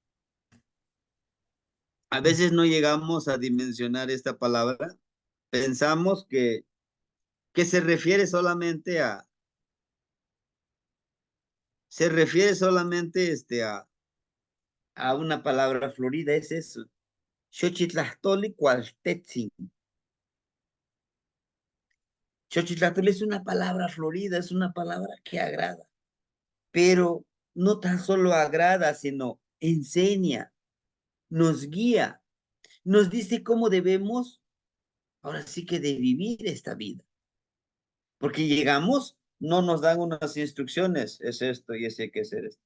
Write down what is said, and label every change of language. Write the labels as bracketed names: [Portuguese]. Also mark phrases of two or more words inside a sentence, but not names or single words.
[Spanish] A veces no llegamos a dimensionar esta palabra. Pensamos que se refiere solamente a una palabra florida, es eso. [Nahuatl languages] Xochitlastoli cualtetzin. [Spanish] Xochitlastoli es una palabra florida, es una palabra que agrada, pero no tan solo agrada, sino enseña, nos guía, nos dice cómo debemos, ahora sí que de vivir esta vida. Porque llegamos, no nos dan unas instrucciones, es esto y ese hay que hacer esto.